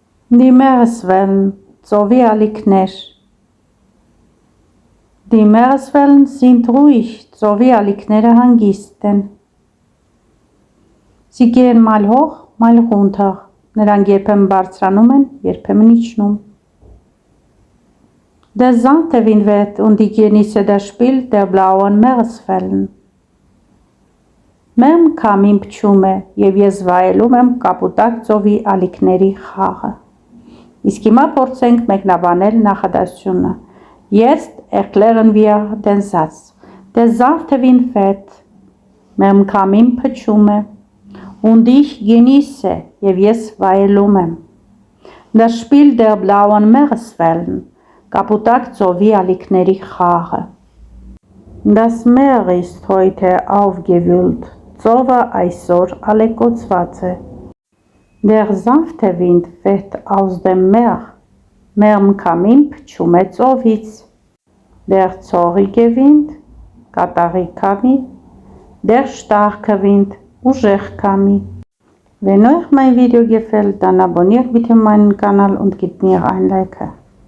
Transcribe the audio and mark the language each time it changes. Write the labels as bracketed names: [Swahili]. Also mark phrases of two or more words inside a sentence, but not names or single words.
[German] Die Meereswellen, [Armenian] ծովի ալիքներ. [German] Die Meereswellen sind ruhig, [Armenian] ծովի ալիքները հանգիստ են. [German] Sie gehen mal hoch, mal runter. [Armenian] Նրանք երբեմն բարձրանում են, երբեմն իջնում. [German] Der sanfte Wind weht und ich genieße das Spiel der blauen Meereswellen. [Armenian] Մեմ քամին փչում է եւ ես վայելում եմ կապուտակ ծովի ալիքների խաղը. Իսկ հիմա փորձենք մեկնաբանել նախադասությունը. [German] Jetzt erklären wir den Satz. Der sanfte Wind weht. [Armenian] Մեմ քամին փչում է. [German] Und ich genieße [Armenian] եւ ես վայելում եմ. [German] Das Spiel der blauen Meereswellen. [Armenian] Կապուտակ ծովի ալիքների խաղը. [German] Das Meer ist heute aufgewühlt. [Armenian] Ծովը այսօր ալեկոծված է. [German] Der sanfte Wind weht aus dem Meer. [Armenian] Մերմ քամին փչում է ծովից. [German] Der zorrige Wind, [Armenian] կատաղի քամի. [German] Der starke Wind, [Armenian] ուժեղ քամի. [German] Wenn euch mein Video gefällt, dann abonniert bitte meinen Kanal und gebt mir ein Like.